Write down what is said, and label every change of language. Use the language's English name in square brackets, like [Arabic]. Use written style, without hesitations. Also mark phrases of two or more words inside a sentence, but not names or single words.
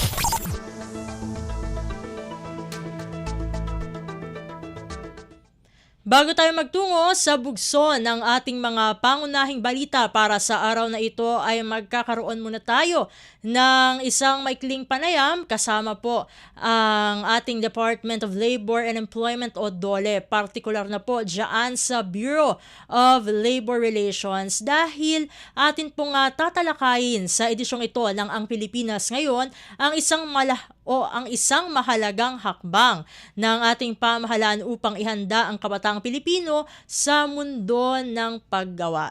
[Filipino] Bago tayo magtungo sa bugso ng ating mga pangunahing balita para sa araw na ito, ay magkakaroon muna tayo ng isang maikling panayam kasama po ang ating Department of Labor and Employment o DOLE, partikular na po dyan sa Bureau of Labor Relations, dahil atin pong tatalakayin sa edisyong ito ng Ang Pilipinas Ngayon ang isang mahalagang hakbang ng ating pamahalaan upang ihanda ang kabataang Pilipino sa mundo ng paggawa.